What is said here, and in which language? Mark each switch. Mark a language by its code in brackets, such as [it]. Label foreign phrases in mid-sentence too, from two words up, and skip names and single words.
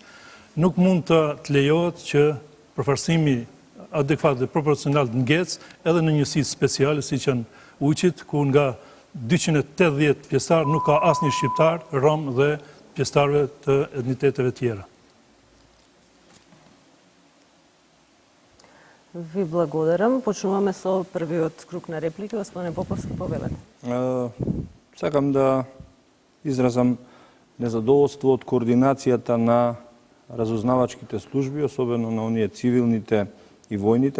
[sq] Nuk mund të lejohet që përfarsimi adekuat dhe proporcional të ngecë edhe në njësitë speciale si që në Uqit, ku nga 280 pjesëtar nuk ka asnjë shqiptar, rom dhe pjesëtarëve të etniteteve tjera. [mk] Ви благодарам. Почнуваме со првиот круг на реплики. Господине Поповски, повелете. Сакам да изразам незадоволство од координацијата на разузнавачките служби, особено на оние цивилните и војните.